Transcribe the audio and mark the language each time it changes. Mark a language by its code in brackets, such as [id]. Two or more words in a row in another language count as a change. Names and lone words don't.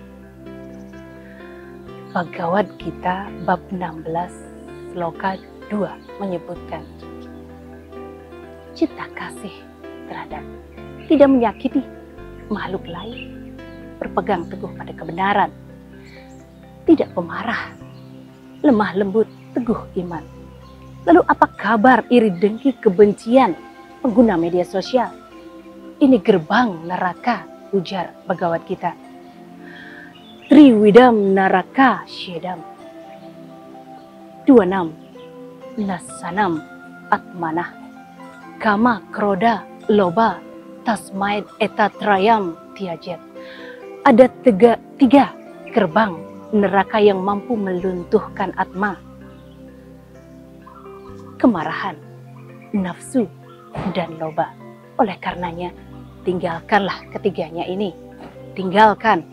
[id] Bhagavad Gita bab 16 sloka 2 menyebutkan cinta kasih terhadap tidak menyakiti makhluk lain, berpegang teguh pada kebenaran, tidak pemarah, lemah lembut, teguh iman. Lalu apa kabar iri dengki kebencian pengguna media sosial? Ini gerbang neraka, ujar Bhagavad Gita. [sa] Triwidam naraka syedam. 26 nasanam atmanah. Kama kroda loba tasmaid etatrayam tiajet. [id] Ada tiga gerbang neraka yang mampu meluntuhkan atma. Kemarahan, nafsu, dan loba. Oleh karenanya, tinggalkanlah ketiganya ini. Tinggalkan.